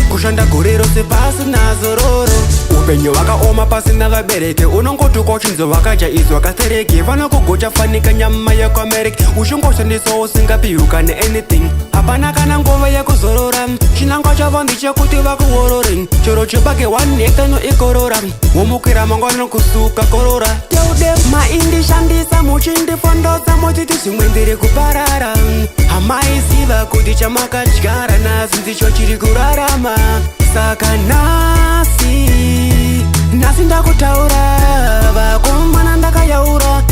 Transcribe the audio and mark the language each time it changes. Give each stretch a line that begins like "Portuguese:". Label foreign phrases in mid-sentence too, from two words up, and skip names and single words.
Shona: Kushanda gore rose pasi nazororo. Upenyu wakaoma pasina vabereki, unongoti kwachinzi wakajaizwa kasereki. Vanokugocha fanika nyama yako America. Uchingoshandisawo usingapiwi kana anything. Hapana kana nguva yekuzorora. Chinangwa chavo ndechekuti vakuorore. Chero chibage
English: one hectare
Shona: no ikorora. Womukwira mangwana nokusuka korora.
English: Tell them,
Shona: ma indi shandisa, muchindi fondosa, muchiti zvimwe ndiri kuparara. Hamai ziva kuti chamakadyara nazi ndicho chiri kurarama. Saka nasi, nasi ndakutaura, vakomana ndakayaura.